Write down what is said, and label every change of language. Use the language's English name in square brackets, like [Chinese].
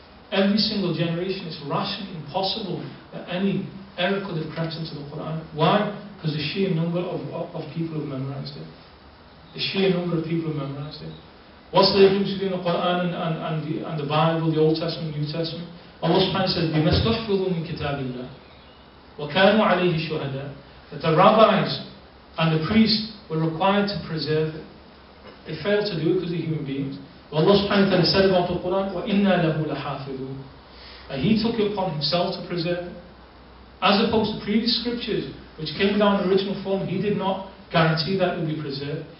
[English] Every single generation, is rationally impossible that any error could have crept into the Quran. Why? Because the sheer number of people have memorized it. The sheer number of people have memorized it. What's the difference between the Quran and the Bible, the Old Testament, New Testament? Allah subhanahu wa ta'ala says, [Arabic] بِمَا اسْتُحْفِظُوا مِنْ كِتَابِ اللَّهِ وَكَانُوا عَلَيْهِ شُهَدَاءَ. [English] That the rabbis and the priests were required to preserve it. They failed to do it because they're human beings. Allah subhanahu wa ta'ala said about the Quran, [Arabic] وَإِنَّا لَهُ لَحَافِظُونَ. [English] That He took it upon Himself to preserve it. As opposed to previous scriptures, which came down in original form, He did not guarantee that it would be preserved.